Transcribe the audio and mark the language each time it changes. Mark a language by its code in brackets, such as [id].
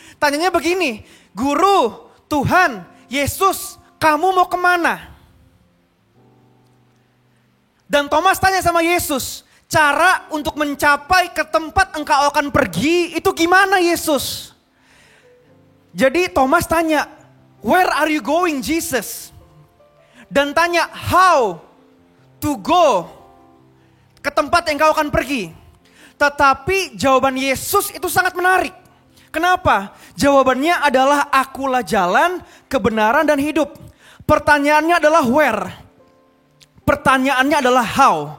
[id] Tanyanya begini, Guru, Tuhan, Yesus, kamu mau kemana? Dan Thomas tanya sama Yesus, cara untuk mencapai ke tempat engkau akan pergi itu gimana Yesus? Jadi Thomas tanya, [en] where are you going Jesus? [id] Dan tanya, [en] how to go [id] ke tempat yang engkau akan pergi. Tetapi jawaban Yesus itu sangat menarik. Kenapa? Jawabannya adalah akulah jalan, kebenaran dan hidup. Pertanyaannya adalah where? Pertanyaannya adalah how?